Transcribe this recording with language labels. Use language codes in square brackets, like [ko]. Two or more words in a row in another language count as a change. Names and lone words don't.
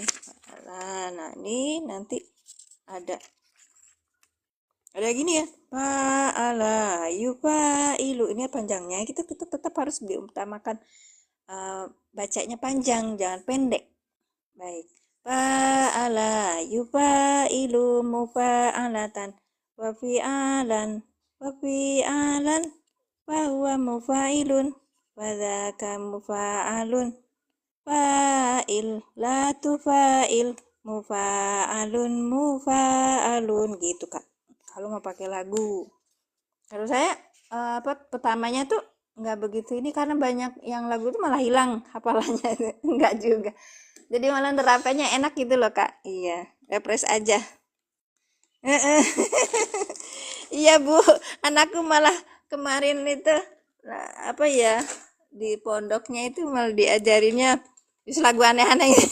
[id] Nah ini nanti ada gini ya, [ar] فاعل يفاعل, [id] ini panjangnya kita tetap harus diutamakan bacanya panjang, jangan pendek. [ar] Baik, فاعل يفاعل مفاعلة وفعالا وهو مفاعل وذاك مفاعل فاعل لا تفاعل مفاعل [id] gitu Kak, kalau mau pakai lagu. Kalau saya pertamanya tuh nggak begitu ini, karena banyak yang lagu tuh malah hilang hafalannya. Enggak juga, jadi malah nerapkannya enak gitu loh Kak. Iya, refresh aja. Iya Bu, anakku malah kemarin itu apa ya, di pondoknya itu malah diajarinnya lagu aneh-aneh.